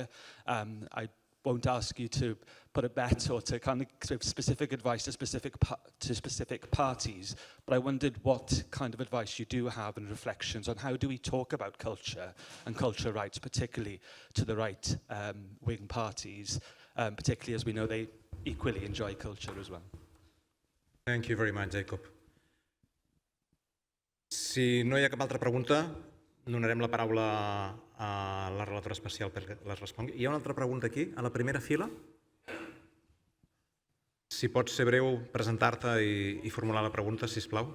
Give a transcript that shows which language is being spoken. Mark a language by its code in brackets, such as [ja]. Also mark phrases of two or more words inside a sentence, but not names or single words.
[en] I won't ask you to put a bet or to kind of give specific advice to specific parties, but I wondered what kind of advice you do have and reflections on how do we talk about culture and culture rights, particularly to the right-wing parties, particularly as we know they equally enjoy culture as well. Thank you very much, Jacob. [ca] Si no hi ha cap altra pregunta, donarem la paraula a la relatora especial perquè les respongui. Hi ha una altra pregunta aquí, a la primera fila. Si pots ser breu, presentar-te i formular la pregunta, sisplau.